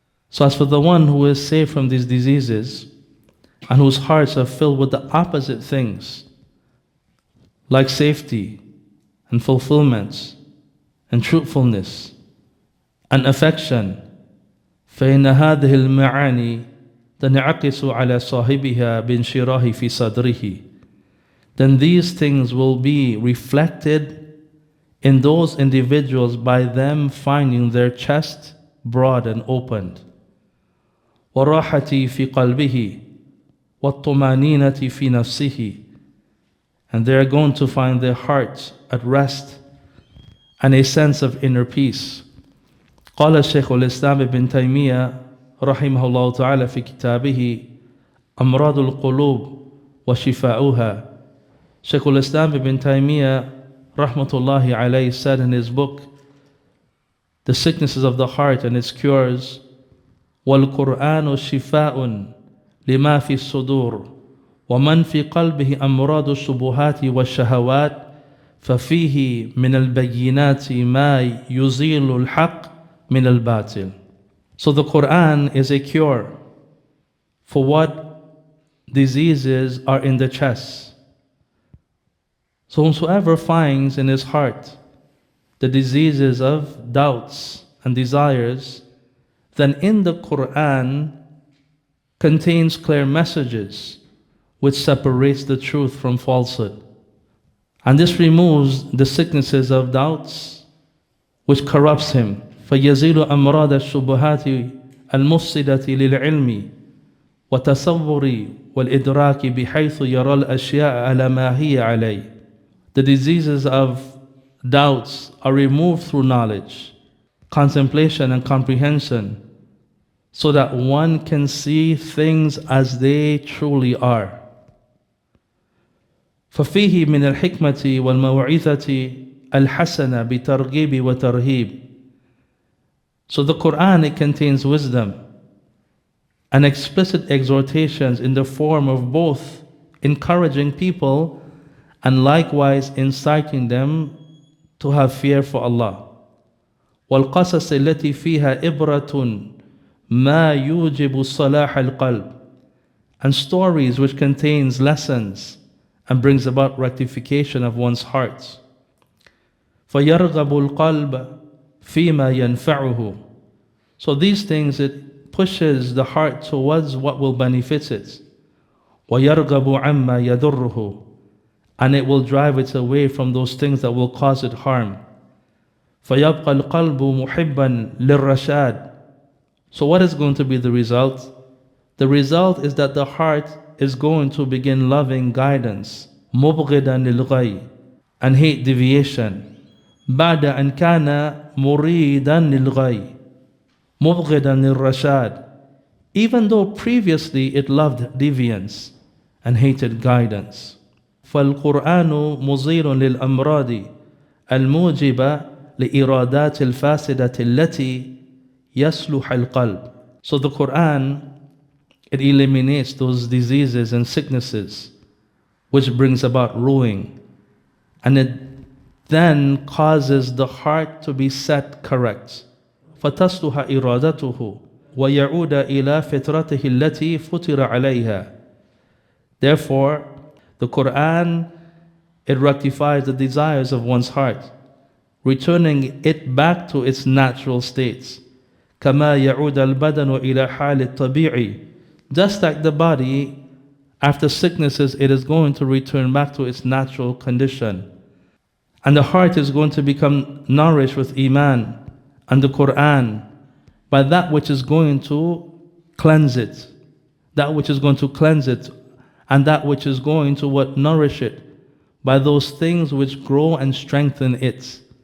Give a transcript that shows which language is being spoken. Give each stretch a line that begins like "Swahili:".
English: So as for the one who is safe from these diseases and whose hearts are filled with the opposite things, like safety and fulfillment and truthfulness and affection,
Arabic: فإن هذه المعاني تنعكس على صاحبها بانشراح في صدره.
English: Then these things will be reflected in those individuals by them finding their chest broad and opened.
Arabic: وراحة في قلبه والطمأنينة في نفسه.
English: And they are going to find their hearts at rest and a sense of inner peace.
Arabic: قال الشيخ الإسلام ابن تيمية رحمه الله تعالى في كتابه أمراض القلوب وشفاؤها.
English: Shaykh al-Islam ibn Taymiyyah rahmatullahi alayhi said in his book, The Sicknesses of the Heart and Its Cures,
Arabic: وَالْقُرْآنُ شِفَاءٌ لِمَا فِي الصُّدُورِ وَمَنْ فِي قَلْبِهِ أَمْرَاضُ الشُّبُهَاتِ وَالشَّهَوَاتِ فَفِيهِ مِنَ الْبَيِّنَاتِ مَا يُزِيلُ الْحَقِّ مِنَ الْبَاطِلِ.
English: So the Quran is a cure for what diseases are in the chest. So whomsoever finds in his heart the diseases of doubts and desires, then in the Quran contains clear messages which separates the truth from falsehood. And this removes the sicknesses of doubts which corrupts him.
Arabic: فَيَزِيلُ أَمْرَادَ الشُّبُهَاتِ الْمُفْسِدَةِ لِلْعِلْمِ وَتَصَوُّرِ وَالْإِدْرَاكِ بِحَيْثُ يَرَى الْأَشْيَاءَ عَلَى مَا هِيَ عَلَيْهِ.
English: The diseases of doubts are removed through knowledge, contemplation and comprehension, so that one can see things as they truly are.
Arabic: ففيه من الحكمة والموعظة الحسنة بترغيب وترهيب.
English: So the Quran, it contains wisdom and explicit exhortations in the form of both encouraging people and likewise inciting them to have fear for Allah.
Arabic: والقصص التي فيها إبرة ما يوجب صلاح القلب.
English: And stories which contains lessons and brings about rectification of one's heart.
Arabic: فيرغب القلب فيما ينفعه.
English: So these things, it pushes the heart towards what will benefit it.
Arabic: ويرغب عما يضره.
English: And it will drive it away from those things that will cause it harm.
Arabic: فيبقى القلب محبا للرشاد.
English: So what is going to be the result? The result is that the heart is going to begin loving guidance,
Arabic: مبغضا للغي,
English: and hate deviation.
Arabic: بعد أن كان مريدا للغي مبغضا للرشاد.
English: Even though previously it loved deviance and hated guidance.
Arabic: فالقرآن مزيل للأمراض الموجبة لإرادات الفاسدة التي يصلح القلب.
English: So the Quran, it eliminates those diseases and sicknesses which brings about ruin, and it then causes the heart to be set correct.
Arabic: فتصلح إرادته ويعود إلى فطرته التي فطر عليها.
English: Therefore, the Quran, it rectifies the desires of one's heart, returning it back to its natural states.
Arabic: كما يعود البدن إلى حال الطبيعي.
English: Just like the body, after sicknesses, it is going to return back to its natural condition. And the heart is going to become nourished with Iman and the Quran by that which is going to cleanse it, that which is going to cleanse it, and that which is going to nourish it, by those things which grow and strengthen it.